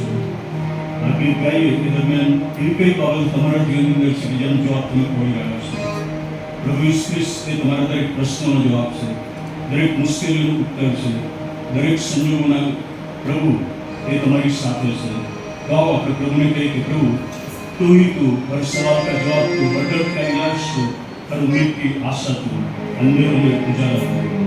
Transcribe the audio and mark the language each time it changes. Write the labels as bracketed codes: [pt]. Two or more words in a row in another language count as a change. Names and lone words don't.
[gu] આ ગીત ગાઈએ તે દરમિયાન એવી કઈ બાબત તમારા જીવનની અંદર છે કે જેનો જવાબ તમે ખોઈ રહ્યા છો. પ્રભુ ખ્રિસ્ત એ તમારા દરેક પ્રશ્નોનો જવાબ છે, દરેક મુશ્કેલીનો ઉત્તર છે, દરેક સંજોગોના પ્રભુ એ તમારી સાથે છે. ગાઓ આપણે પ્રભુને કહીએ કે પ્રભુ તું [hi] ही तू, हर सवाल का जवाब तू, हर दर्द का इलाज तू, हर उम्मीद की आशा तू, अंधेरों में उजाला तू.